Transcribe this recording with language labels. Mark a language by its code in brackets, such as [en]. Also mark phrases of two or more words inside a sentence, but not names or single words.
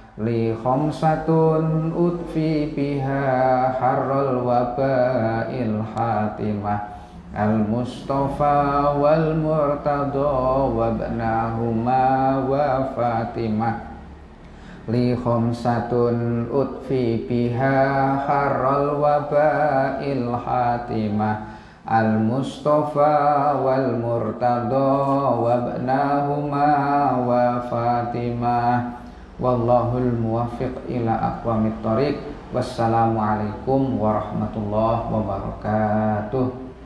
[ar] لي خمسة أطفي بها حر الوباء الحاطمة المصطفى والمرتضى وابناهما وفاطمة. لي خمسة أطفي بها حر الوباء الحاطمة المصطفى والمرتضى وابناهما وفاطمة والله الموفق إلى أقوم الطريق. والسلام عليكم ورحمة الله وبركاته.